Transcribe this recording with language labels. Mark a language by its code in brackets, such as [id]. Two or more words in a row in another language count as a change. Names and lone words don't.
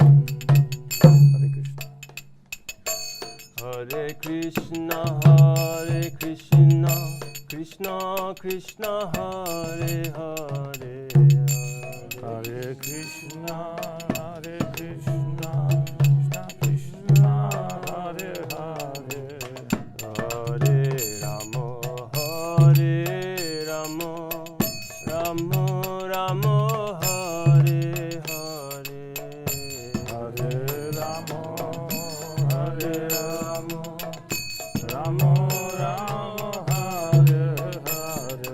[sa] হরে কৃষ্ণ হরে কৃষ্ণ কৃষ্ণ কৃষ্ণ হরে হরে হরে কৃষ্ণ কৃষ্ণ কৃষ্ণ হরে হরে হরে রাম হরে রাম রাম রাম হরে হরে হরে রাম হরে রাম রাম রাম হরে হরে